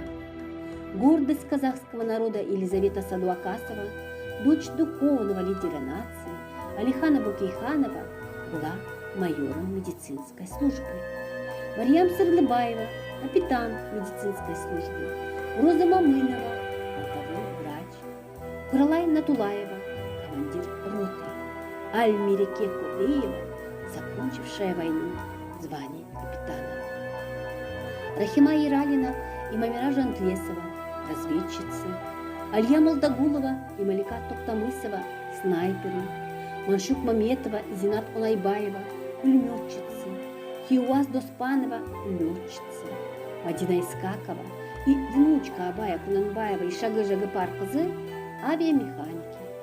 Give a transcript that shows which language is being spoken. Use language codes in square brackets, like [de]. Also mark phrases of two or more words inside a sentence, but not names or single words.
[ru] Гордость казахского народа Елизавета Садуакасова, дочь духовного лидера нации Алихана Букейханова, была майором медицинской службы. Марьям Сырлыбаева, капитан медицинской службы. Роза Мамынова, фронтовой врач. Куралай Натулаева, командир роты. Альмиреке Кулеева, закончившая войну в звании капитана. Рахима Иралина и Мамира Жантлесова, разведчицы. Алия Молдагулова и Малика Токтамысова, снайперы. Маншук Маметова и Зинат Улайбаева, пулеметчицы. Хиуаз Доспанова, летчицы. Мадина Искакова и внучка Абая Кунанбаева и Шагы Жагыпар кызы, авиамеханики.